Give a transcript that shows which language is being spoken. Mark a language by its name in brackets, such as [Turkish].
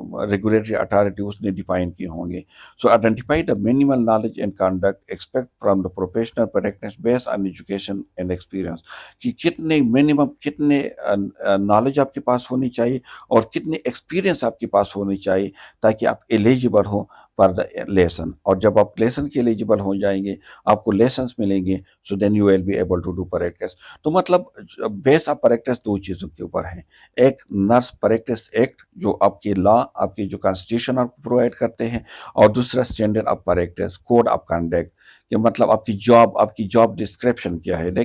[Urdu] Regulatory authority اس نے define کیے ہوں گے. [English] So identify the minimal knowledge and conduct expect from the professional practice base on education and experience. [Urdu] کہ کتنے minimum کتنے نالج آپ کے پاس ہونی چاہیے اور کتنے ایکسپیرئنس آپ کے پاس ہونی چاہیے تاکہ آپ ایلیجیبل ہو پر لیسن. اور جب آپ لیسن کے ایلیجیبل ہو جائیں گے, آپ کو لیسنس ملیں گے, [English] So then you will be able to do practice. [Urdu] تو مطلب بیس آف پریکٹس دو چیزوں کے اوپر ہے. ایک نرس پریکٹس ایکٹ جو آپ کی لا, آپ کی جو کانسٹیٹیوشن آپ کو پرووائڈ کرتے ہیں, اور دوسرا standard of practice, code of conduct, کہ مطلب آپ کی جاب ڈسکرپشن کیا ہے.